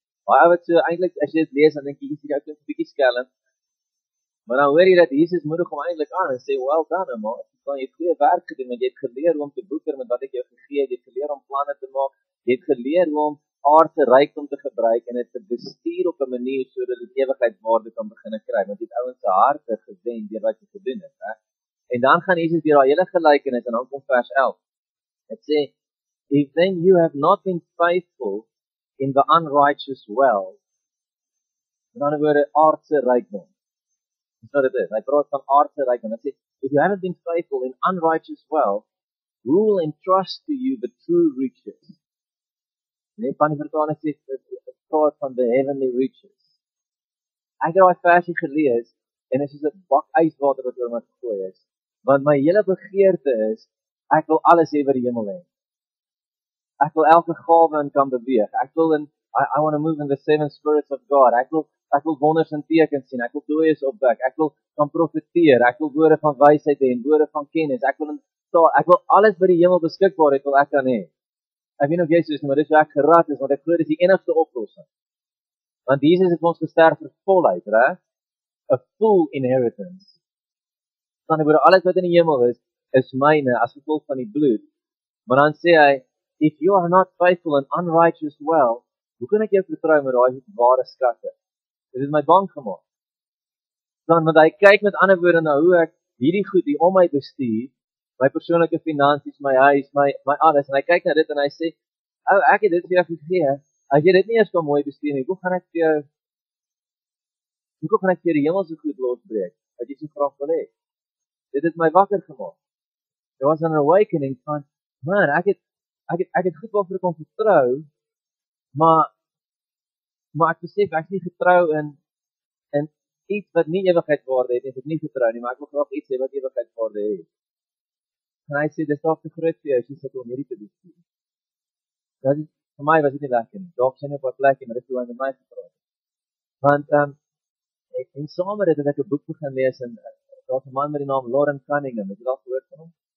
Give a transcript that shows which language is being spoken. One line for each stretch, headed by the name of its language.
Afrikaans: Baie wat so, eintlik as jy dit lees, dan dink jy, hier is 'n bietjie skelm. Maar dan hoor jy dat Jesus moedig hom eintlik aan en sê,
English: well done, man,
Afrikaans: jy het goeie werk gedoen, want jy het geleer hoe om te boeker met wat ek jou gegee het, jy het geleer om planne te maak, jy het geleer hoe om aardse rykdom te gebruik en dit te bestuur op 'n manier sodat dit ewigheidswaarde kan begin kry, want jy het ouens se harte gewen deur wat jy gedoen het, hè. En dan gaan Jesus deur daai hele gelykenis en dan kom vers 11. Dit sê,
English: if then you have not been faithful in the unrighteous wealth,
Afrikaans: in ander woorde aardse rykdom. Dis wat dit is. Hy praat van aardse rykdom. Hy sê,
English: if you haven't been faithful in unrighteous wealth, who will entrust to you the true riches?
Afrikaans: Nee, van die vertaling sê, het praat van
English: the heavenly riches.
Afrikaans: Ek het daai versie gelees, en dit is 'n bak yswater wat oor my gegooi is. Want my hele begeerte is, ek wil alles hê wat die hemel het. Ek wil elke gawe in kan beweeg. Ek wil
English: I want to move in the seven spirits of God.
Afrikaans: Ek wil wonders en tekens sien. Ek wil dooies opwek. Ek wil kan profeteer. Ek wil woorde van wysheid hê en woorde van kennis. Ek wil alles wat die hemel beskikbaar het, wil ek kan hê. Ek weet nog jy sê, maar dis hoe ek gerad is, want ek glo dis die enigste oplossing. Want Jesus het ons gesterf vir volheid, reg?
English: A full inheritance.
Afrikaans: Dan word alles wat in die hemel is myne as gevolg van die bloed. Maar dan sê hy,
English: if you are not faithful in unrighteous wealth,
Afrikaans: hoe kan ek jou vertrou met daai ware skatte? Dit het my bang gemaak. Dan want hy kyk met ander woorde na hoe ek hierdie goed hier om my bestuur, my persoonlike finansies, my huis, my alles, en hy kyk na dit en hy sê, ek het dit vir jou gegee, as jy dit nie eers kan mooi bestuur nie, hoe gaan ek vir die hemelse goed losbreek, wat jy so graag wil hê? Dit het my wakker gemaak.
English: There was an awakening
Afrikaans: van, man, ek het goed waarvoor ek kon vertrou, maar ek besef, ek is nie getrou in iets wat nie ewigheidswaarde het, ek het nie getrou nie, maar ek wil graag iets hê wat ewigheidswaarde het. En hy sê, dis dalk te groot vir jou, as jy sit om hierdie te bestuur. Vir my was dit nie lekker nie, dalk sien jy op wat plek, maar dit is hoe hy met my gepraat. Want, en saam met dit het ek 'n boek begin lees, en daar's 'n man met die naam Loren Cunningham, het jy al gehoord van hom?